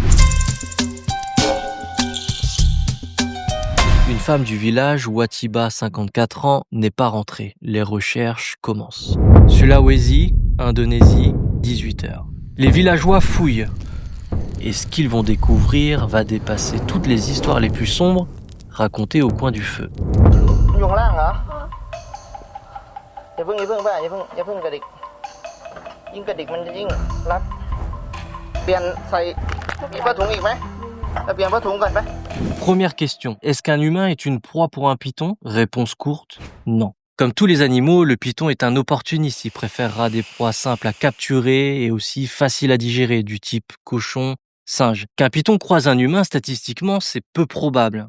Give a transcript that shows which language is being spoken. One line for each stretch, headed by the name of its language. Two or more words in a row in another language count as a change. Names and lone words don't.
French: Une femme du village, Watiba, 54 ans, n'est pas rentrée. Les recherches commencent. Sulawesi, Indonésie, 18h. Les villageois fouillent. Et ce qu'ils vont découvrir va dépasser toutes les histoires les plus sombres racontées au coin du feu.
Thai: อยู่ข้างล่างเหรออย่าเพิ่งป้าอย่าเพิ่งกระดิกยิ่งกระดิกมันจะยิ่งรัดเปลี่ยนใส่มีผ้าถุงอีกไหมเปลี่ยนผ้าถุงก่อนไหม
French: Première question, est-ce qu'un humain est une proie pour un python? Réponse courte, non. Comme tous les animaux, le python est un opportuniste. Il préférera des proies simples à capturer et aussi faciles à digérer, du type cochon, singe. Qu'un python croise un humain, statistiquement, c'est peu probable.